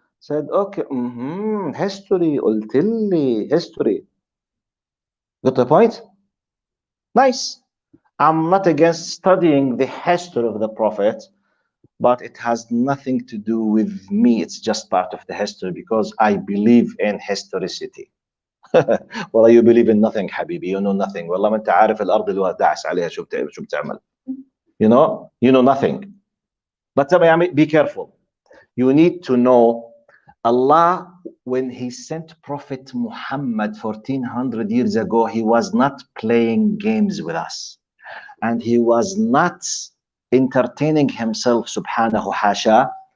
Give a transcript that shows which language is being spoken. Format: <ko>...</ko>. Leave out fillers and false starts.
<en>Said, okay, history,</en> <ar>قلت لي</ar> <en>history. Got the point? Nice. I'm not against studying the history of the Prophet, but it has nothing to do with me. It's just part of the history because I believe in historicity. Well, you believe in nothing, حبيبي. You know nothing.</en> <ar>والله ما أنت عارف الأرض اللي داعس عليها شو بتعمل.</ar> <en>You know nothing. But be careful. You need to know Allah, when he sent Prophet Muhammad 1400 years ago, he was not playing games with us. And he was not entertaining himself,</en> <ar>subhanahu hasha.</ar>